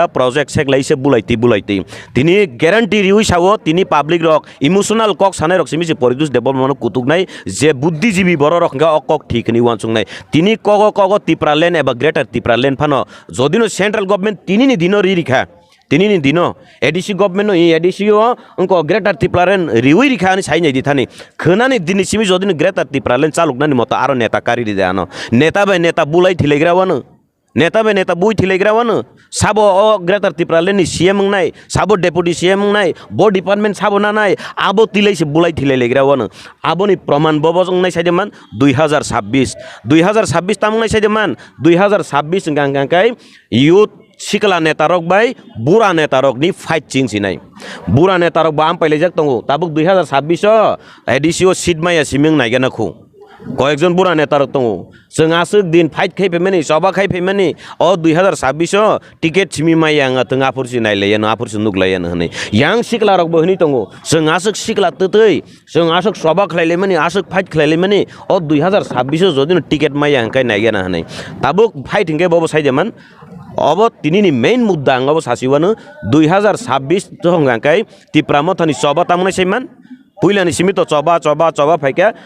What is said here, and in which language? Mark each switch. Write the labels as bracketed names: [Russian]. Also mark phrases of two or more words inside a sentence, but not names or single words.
[Kok Borok] प्रोजेक्ट सेकलाइसे बुलाइति तिनी ग्यारंटी रिउ सावो तिनी पब्लिक रक इमोशनल कक सानाय रक सिमिसि Paritosh Debbarma कुतुकनाय जे बुद्धिजीवी बर रखगा अकक ठीकनि वानसुंनाय तिनी कग तिप्रालेन एबा ग्रेटर तिप्रालेन फानो जदिनो [English] central government [Kok Borok] तिनी नि दिनो रिरिखा tinini dino edisi government no edisi o unko greater tiplaren riwi rikhani sainai dithani khonani dini simi jodini greater tiplaren chaluknani moto aro neta kari diano neta bai neta bulai thilegra wano neta bai neta bui thilegra wano sabo o greater tiplaren ni CM nai sabo [English] deputy CM [Kok Borok] nai bo department sabo na nai abo tilai se bulai thilegra wano abo ni praman bobojong nai saideman 2026 tamung nai saideman 2026 gangkai youth sikla netarok bai bura netarok ni fight ching sinai bura netarok ba am paile jak tongo tabuk 2026 o edisio seat maya siming naigena khu [Bangla] কয়েকজন বুড়া নেতার [Kok Borok] দङ जों आसुक दिन फाइट खाइफैमानि सबा खाइफैमानि अ 2026 o टिकेट सिमि माइ आङा तों आफुरसि नायलायनो आफुरसि नुगलायनो हनै यां सिक्लारक बहनि दङ जों आसुक सिक्ला ततै जों आसुक सबा खाइलायमानि आसुक फाइट खाइलायमानि अ 2026 जदिनो टिकेट माइ आंखाय नायगेना हनै ताबुक फाइट हिंगे बबो साइदेमान अब तिनीनि मेन मुद्दा आङाबो सासिवानो 2026 जहंगांखाय तिप्रामथनि सबा तामनै सैमान पुइलानि सिमितो चबा फाइका